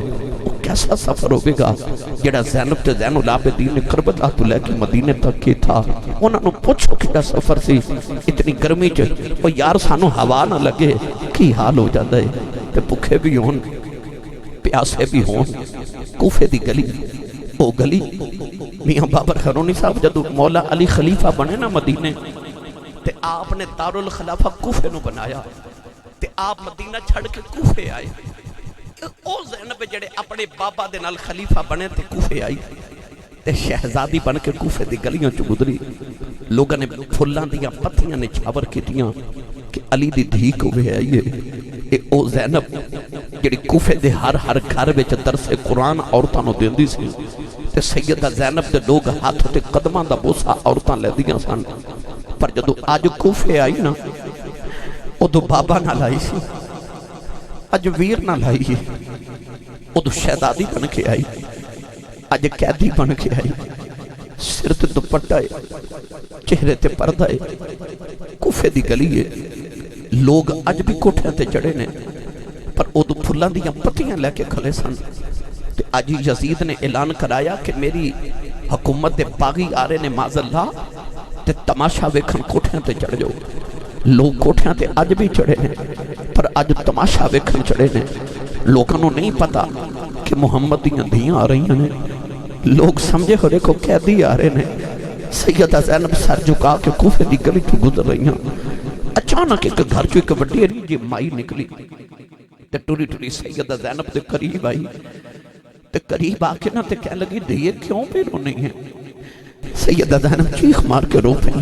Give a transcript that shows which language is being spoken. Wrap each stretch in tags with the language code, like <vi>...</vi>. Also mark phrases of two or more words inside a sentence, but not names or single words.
<pa>کیسا سفر ہوئے گا جڑا زینب تے زین العابدین نے کربلا تو لے کے مدینے تک کی تھا انہاں نو پوچھو کیڑا سفر سی اتنی گرمی چ او یار سانو ہوا نہ لگے کی حال ہو جاندا ہے تے بھکھے بھی ہون پیاسے بھی ہون کوفے دی گلی او گلی میاں بابر خرونی صاحب جدو مولا علی خلیفہ بنے نا مدینے تے آپ نے دارالخلافہ کوفے نو بنایا تے آپ مدینہ چھڑ کے کوفے آئے او زینب جڑے اپنے بابا دے نال خلیفہ بنے تے کوفے آئی تے شہزادی بن کے کوفے دی گلیاں چ گزری لوگاں نے پھلاں دیاں پتیاں نے چھاور کیتیاں کہ علی دی دھی کوفے آئی ہے اے او زینب جڑی کوفے دے ہر گھر وچ درس قرآن عورتاں نوں دیندی سی تے سیدہ زینب دے لوگ ہاتھ تے قدماں دا بوسا عورتاں لیندیاں سن پر جدوں اج کوفے آئی نا ادو بابا نہ لائی سی اج ویر نہ لائی ادو شہزادی بن کے آئی اج قیدی بن کے آئی سر تے دوپٹہ ہے چہرے تے پردہ ہے کوفے دی گلی ہے لوگ اج بھی کوٹھیاں تے چڑھے نے پر ادو پھلاں دیاں پتیاں لے کے کھلے سن تے اج یزید نے اعلان کرایا کہ میری حکومت دے باغی آ رہے نے معاذ اللہ تے تماشا ویکھن کوٹھیاں تے چڑھ جاؤ لوگ کوٹھیاں تے اج بھی چڑھے نے پر اج تماشا ویکھن چڑھے نے لوگوں نوں نہیں پتا کہ محمد دیاں دھیاں آ رہی ہیں لوگ سمجھے ہو دیکھو قیدی آ رہے نے سیدہ زینب سر جھکا کے کوفے دی گلی تو گزر رہی ہیں اچانک ایک گھر چوں ایک بڑی جی مائی نکلی تے ٹری ٹری سیدہ زینب دے قریب آئی تے قریب آ کے نہ تے کہنے لگی دھیے کیوں پہ رونی ہے سیدہ زینب چیخ مار کے رو پئی</pa>